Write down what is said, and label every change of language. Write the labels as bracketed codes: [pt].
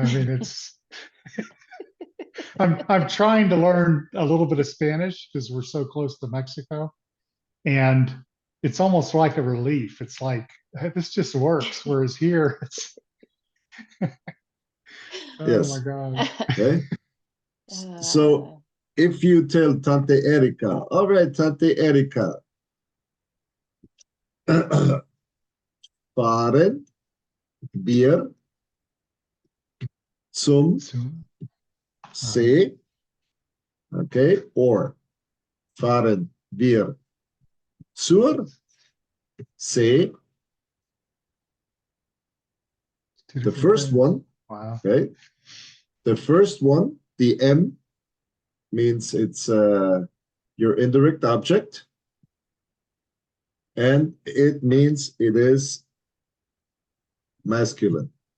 [en] I mean, it's I'm trying to learn a little bit of Spanish because we're so close to Mexico, and it's almost like a relief. It's like, hey, this just works, whereas here it's oh my God. Okay. So if you tell Tante Erika, all right, Tante Erika, [de] fahren wir zum See, [en] okay, or [de] fahren wir zur See. [en] The first one, okay, the first one, the M means it's your indirect object, and it means it is masculine.